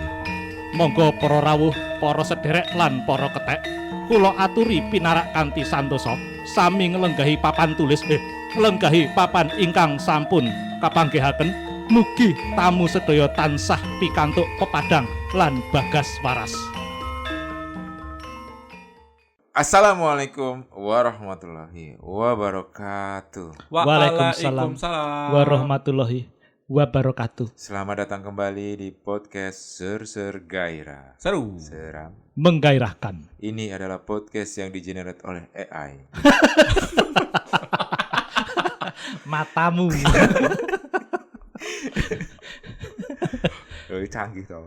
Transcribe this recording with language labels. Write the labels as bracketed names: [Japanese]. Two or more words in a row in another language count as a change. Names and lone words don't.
[Javanese] Monggo para rawuh, para sederek lan para kethek, kula aturi pinarak kanthi santosa sami nglenggahi papan tulis nglenggahi papan ingkang sampun kapanggihaken. Mugi tamu sedaya tansah pikantuk pepadang lan bagas waras. [Arabic] السلام عليكم ورحمة الله وبركاته. وعليكم السلام ورحمة الله وبركاته. [Indonesian] Selamat datang kembali di podcast Ser-Ser Gairah. Seru. Seram. Menggairahkan. Ini adalah podcast yang digenerate oleh AI. Matamu. Canggih toh.